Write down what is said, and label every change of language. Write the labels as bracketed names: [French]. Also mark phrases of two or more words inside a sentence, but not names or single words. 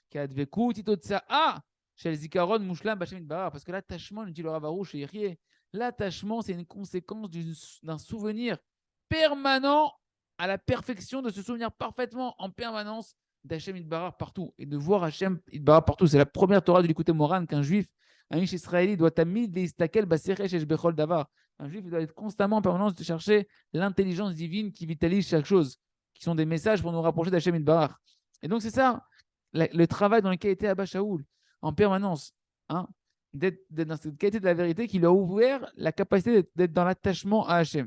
[French] Parce que l'attachement, nous dit le Ravarouche et l'attachement, c'est une conséquence d'un souvenir permanent à la perfection, de se souvenir parfaitement en permanence d' [Hebrew] השם יתברך [French] partout. Et de voir [Hebrew] השם יתברך [French] partout. C'est la première Torah de l'écouter Moran qu'un juif, un juif israélien doit [Hebrew] תמיד להסתכל בשורש את בכל דבר. [French] Un juif doit être constamment en permanence de chercher l'intelligence divine qui vitalise chaque chose, qui sont des messages pour nous rapprocher d' [Hebrew] השם יתברך. [French] Et donc c'est ça, le travail dans lequel était Abba Shaoul, en permanence, d'être dans cette qualité de la vérité qui lui a ouvert la capacité d'être dans l'attachement à Hachem.